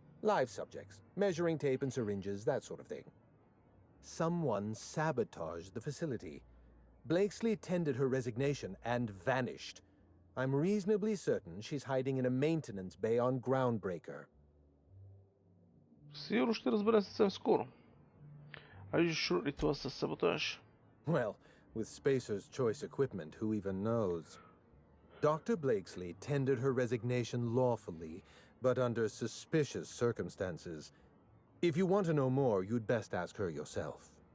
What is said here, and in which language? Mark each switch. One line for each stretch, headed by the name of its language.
English: Live subjects, measuring tape and syringes, that sort of thing. Someone sabotaged the facility. Blakesley tendered her resignation and vanished. I'm reasonably certain she's hiding in a maintenance bay on Groundbreaker.
Bulgarian: Сигурно ще разберем съвсем скоро.
English: Are you sure it was a sabotage? Well, with Spacer's Choice equipment, who even knows? Dr. Blakesley tendered her resignation lawfully, but under suspicious circumstances. If you want to know more, you'd best ask her yourself.